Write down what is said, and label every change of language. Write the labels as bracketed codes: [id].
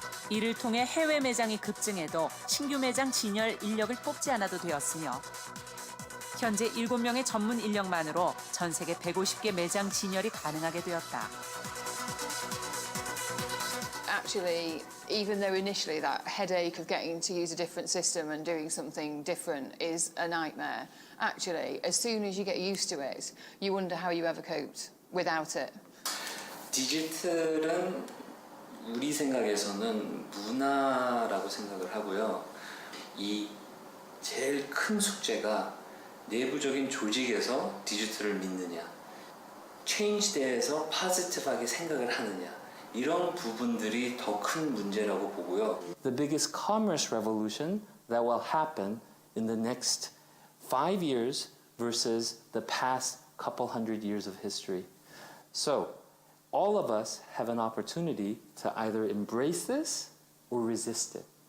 [ko] 이를 통해 해외 매장이 급증해도 신규 매장 진열 인력을 뽑지 않아도 되었으며 현재 7명의 전문 인력만으로 전 세계 150개 매장 진열이 가능하게 되었다. [en] Actually, even though initially that headache of getting to use a different system and doing something different is a nightmare, actually, as soon as you get used to it, you wonder how you ever coped without it. [ko] 디지털은 우리 생각에서는 문화라고 생각을 하고요. 이 제일 큰 숙제가 내부적인 조직에서 디지털을 믿느냐, 체인지대에서 포지티브하게 생각을 하느냐, 이런 부분들이 더 큰 문제라고 보고요. [en] The biggest commerce revolution that will happen in the next 5 years versus the past couple hundred years of history. So, all of us have an opportunity to either embrace this or resist it.